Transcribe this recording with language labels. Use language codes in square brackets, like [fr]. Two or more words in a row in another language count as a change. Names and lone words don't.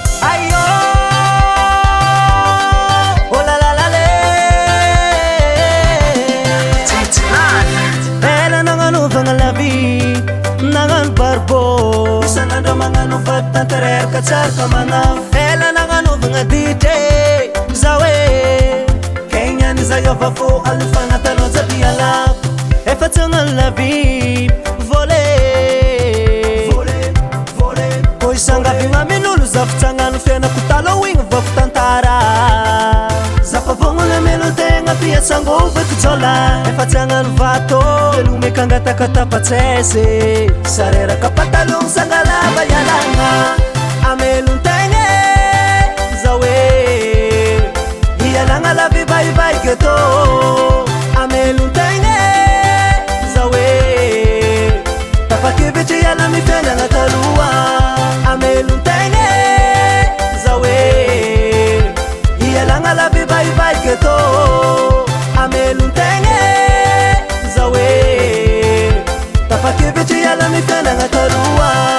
[mg] Aïe, oh. Oh la la la, lé. Ela nagnanovagna [fr] la vie, [mg] nagnano barbeau. Isan'andro magnano vady tanteraka, tsara ka magnao. Ela nagnanovagna D J, za hoe. Kenya ny za io avavo, alofagna talon, jaby alako. Efa tsy hagnano [fr] la vie, volé. Volé, volé. [mg] Koa isangavy mamin'olo, za fi tsy hagnano fiainako taloha, igny vako tantara. Za fa vonogna melo tegna, pia tsangova, ty jola. Efa tsy hagnano vato, velome kangatakata, patsese. Sareraka, patalon, sangalava, ialagna. Amelo tegna, za hoe. Ialagna [fr] la vie, [en] bye bye, ghetto. [mg] Amelo tegna, za hoe. Tapa-kevitry, iala, mifiainana taloha. Amelo tegna, za hoe. Ialagna [fr] la vie, [en] bye bye, ghetto. [mg] Amelo tegna, za hoe. Tapa-kevitry, iala, mifiainana taloha.